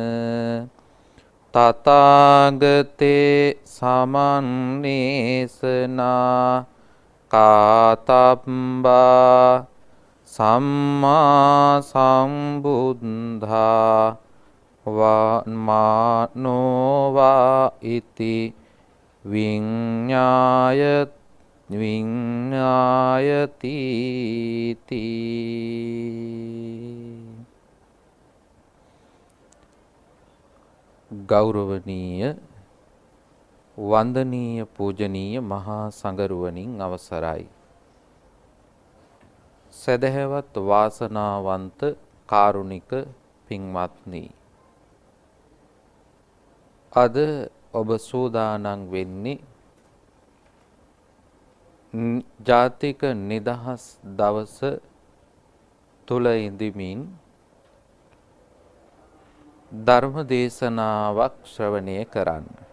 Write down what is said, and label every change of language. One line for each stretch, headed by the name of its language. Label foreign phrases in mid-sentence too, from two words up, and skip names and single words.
Pali: තථාගතේ සමන්නේසනා කාතබ්බා සම්මා සම්බුද්ධා වමානෝවා ඉති විඤ්ඤායති
Sinhala: ගෞරවනීය වන්දනීය පූජනීය මහා සංඝරුවනින් අවසරයි. සදහැවත් වාසනාවන්ත කාරුණික පින්වත්නි, අද ඔබ සූදානම් වෙන්නේ ජාතික නිදහස් දවස තුල ඉඳිමින් ධර්ම දේශනාවක් ශ්‍රවණය කරන්න.